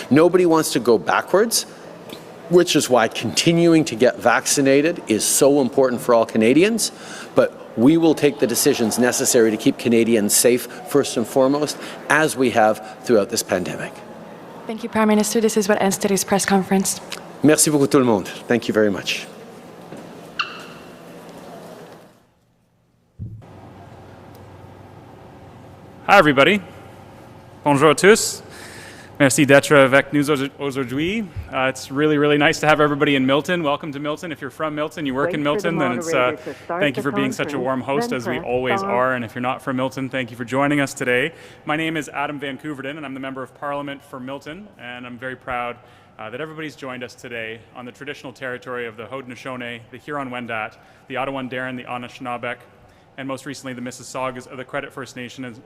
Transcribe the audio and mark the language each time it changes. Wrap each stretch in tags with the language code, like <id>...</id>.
<en>Nobody wants to go backwards, which is why continuing to get vaccinated is so important for all Canadians, but we will take the decisions necessary to keep Canadians safe, first and foremost, as we have throughout this pandemic. Thank you, Prime Minister. This is what ends today's press conference.</en> <fr>Merci beaucoup tout le monde.</fr> <en>Thank you very much. Hi everybody.</en> <fr>Bonjour à tous. Merci d'être avec nous aujourd'hui.</fr> <en>It's really nice to have everybody in Milton. Welcome to Milton. If you're from Milton, you work in Milton, then it's thank you for being such a warm host, as we always are. And if you're not from Milton, thank you for joining us today. My name is Adam Van Couverden, and I'm the Member of Parliament for Milton. And I'm very proud that everybody's joined us today on the traditional territory of the Haudenosaunee, the Huron-Wendat, the Ottawa-Darin, the Anishinaabe, and most recently the Mississaugas of the Credit First Nation.</en>